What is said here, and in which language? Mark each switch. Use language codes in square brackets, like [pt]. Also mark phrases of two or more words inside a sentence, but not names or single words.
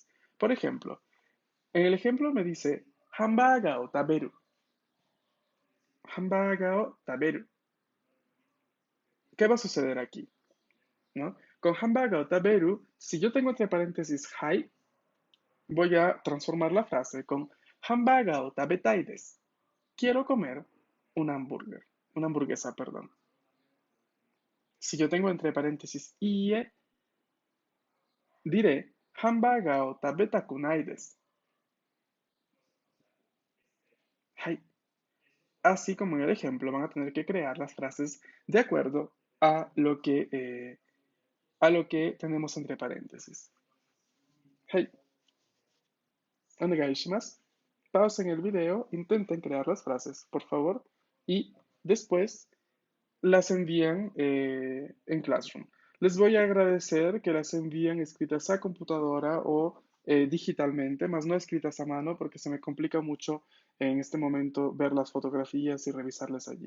[es] Por ejemplo, en el ejemplo me dice, [ja] ハンバーガーを食べる. ハンバーガーを食べる. [es] ¿Qué va a suceder aquí? ¿No? Con [ja] ハンバーガーを食べる, [es] si yo tengo entre paréntesis hai, voy a transformar la frase con [ja] ハンバーガーを食べたいです. [es] Quiero comer una hamburguesa, perdón. Si yo tengo entre paréntesis ie, diré [ja] ハンバーガーを食べたくないです. [es] Hai. Así como en el ejemplo, van a tener que crear las frases de acuerdo a lo que tenemos entre paréntesis. [ja] はい、お願いします. [es] Pausen el video, intenten crear las frases, por favor, y después las envían en Classroom. Les voy a agradecer que las envíen escritas a computadora o digitalmente, más no escritas a mano, porque se me complica mucho en este momento ver las fotografías y revisarlas allí.